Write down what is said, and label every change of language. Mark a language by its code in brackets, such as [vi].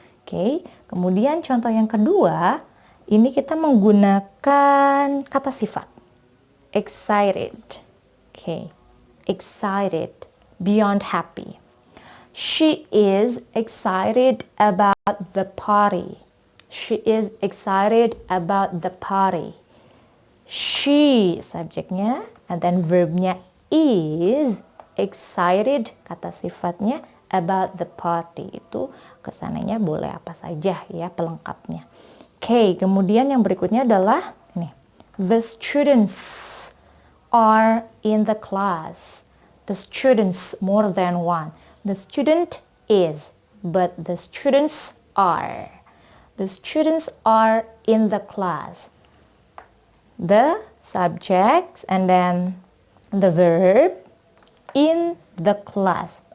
[id] Oke, kemudian contoh yang kedua, ini kita menggunakan kata sifat. [en] Excited. Oke, excited, beyond happy. She is excited about the party. She is excited about the party. She, subjeknya, and then verbnya is excited, [id] kata sifatnya, [en] about the party. [id] Itu kesananya boleh apa saja ya pelengkapnya. Oke, kemudian yang berikutnya adalah ini. [en] The students are in the class. The students, more than one. The student is, but the students are. The students are in the class. The subjects and then the verb in the class.